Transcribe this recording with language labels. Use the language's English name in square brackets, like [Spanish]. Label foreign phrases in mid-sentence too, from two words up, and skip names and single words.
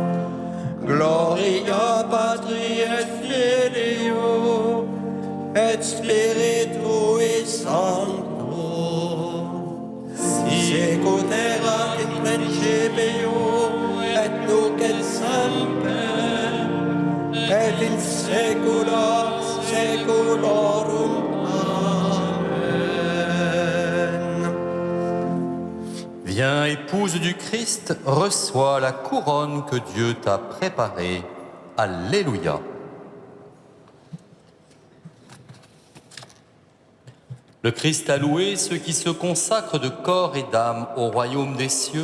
[Latin] Gloria Patri et Filio, et Spiritui Sancto, sicut erat in principio, et nunc et semper, et in saecula saeculorum. Amen. [French] Viens, épouse du Christ, reçois la couronne que Dieu t'a préparée. Alléluia. Le Christ a loué ceux qui se consacrent de corps et d'âme au royaume des cieux.